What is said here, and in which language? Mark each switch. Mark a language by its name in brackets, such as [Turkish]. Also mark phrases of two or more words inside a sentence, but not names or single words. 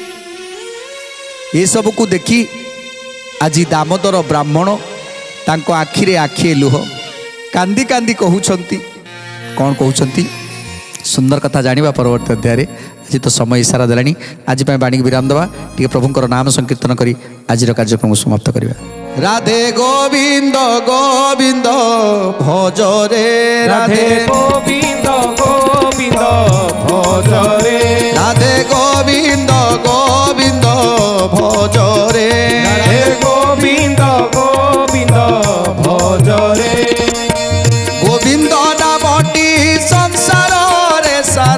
[Odia] ଏସବୁକୁ ଦେଖି ଆଜି ଦାମୋଦର ବ୍ରାହ୍ମଣ ତାଙ୍କ ଆଖିରେ ଆଖିଏ ଲୁହ, କାନ୍ଦି କାନ୍ଦି କହୁଛନ୍ତି। କ'ଣ କହୁଛନ୍ତି? ସୁନ୍ଦର କଥା ଜାଣିବା ପରବର୍ତ୍ତୀ ଅଧ୍ୟାୟରେ। ଆଜି ତ ସମୟ ଇସାରା ଦେଲାଣି, ଆଜି ପାଇଁ ବାଣୀକି ବିରାମ ଦେବା, ଟିକେ ପ୍ରଭୁଙ୍କର ନାମ ସଂକୀର୍ତ୍ତନ କରି ଆଜିର କାର୍ଯ୍ୟକ୍ରମକୁ ସମାପ୍ତ କରିବା। ରାଧେ ଗୋବିନ୍ଦ ଗୋବିନ୍ଦ ଭଜରେ, [Bangla] রাধে গোবিন্দ গোবিন্দ ভজরে, রাধে গোবিন্দ গোবিন্দ ভজরে, রাধে গোবিন্দ গোবিন্দ ভজরে। গোবিন্দ নামটি সংসারে সার,